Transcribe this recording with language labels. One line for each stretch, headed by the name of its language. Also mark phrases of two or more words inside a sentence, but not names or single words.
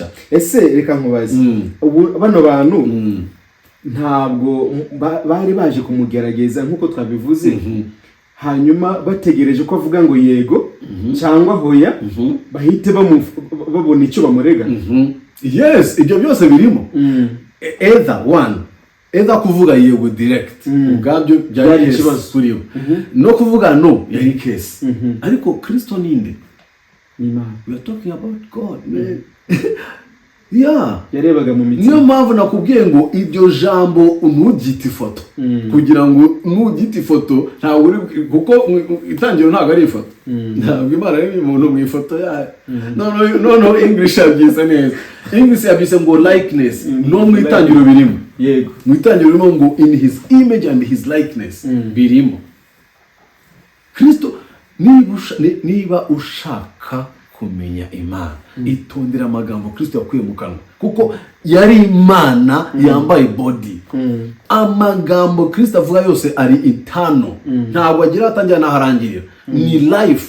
Kinyarwanda: Ese reka nkubaze, ubu bano bantu ntabwo bari baje kumugerageza nkuko twabivuze, hanyuma bategereje ko avuga ngo yego cyangwa hoya, bahite babona icyo bamurega? Yes, ibyo byose birimo. Either kuvuga yego direct, ubwabyo byari ikibazo kuri yo, no kuvuga no yari case. Ariko Kristo ninde? Imana.
English: We are talking about God, man.
Kinyarwanda: Yarebaga mu mitima. Niyo mpamvu nakubwiye ngo ibyo jambo ntugite ifoto, kugira ngo ntugite ifoto ntawe uri, kuko itangiro ntago ari ifoto. Ntabwo Imana ari umuntu mu ifoto yayo. No English yabyise neza. English yabyise ngo likeness, no mu itangiro birimo. Yego. Mu itangiro birimo ngo
English: in his image and his likeness
Kinyarwanda: birimo. Kristo niba ushaka kumenya Imana, itondera amagambo Kristo yakuye mu kanwa, kuko yari Imana yambaye body. Amagambo Kristo avuga yose ari eternal, ntabwo agira atangira naharangirira, ni life.